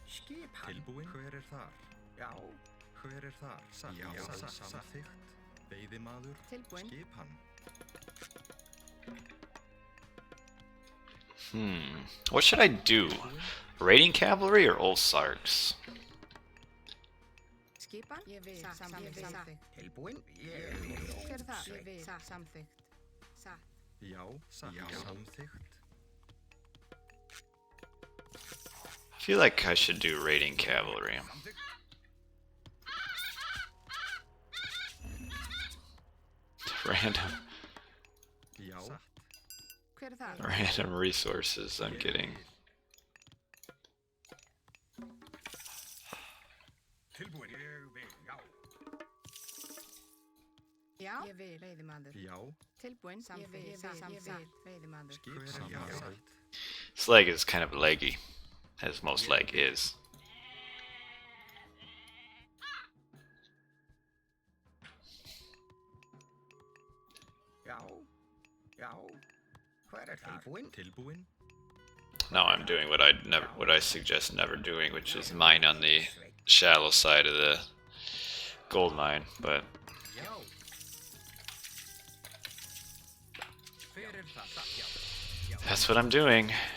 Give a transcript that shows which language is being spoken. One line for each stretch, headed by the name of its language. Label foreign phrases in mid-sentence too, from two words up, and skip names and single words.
Icelandic: Tilbúin. Hver þar? Já. Hver þar? Samþykkt. Veiðimaður. Tilbúin. Skipan.
English: What should I do? Raiding cavalry or old sarks?
Icelandic: Skipan? Ég vil. Samþykkt. Tilbúin? Hver þar? Ég vil. Samþykkt. Satt. Já. Samþykkt.
English: I feel like I should do raiding cavalry. Random resources I'm getting.
Icelandic: Já. Ég vil. Veiðimaður. Já. Tilbúin. Samþykkt. Veiðimaður.
English: This leg is kind of leggy, as most leg is. Now I'm doing what I suggest never doing, which is mine on the shallow side of the gold mine, but that's what I'm doing.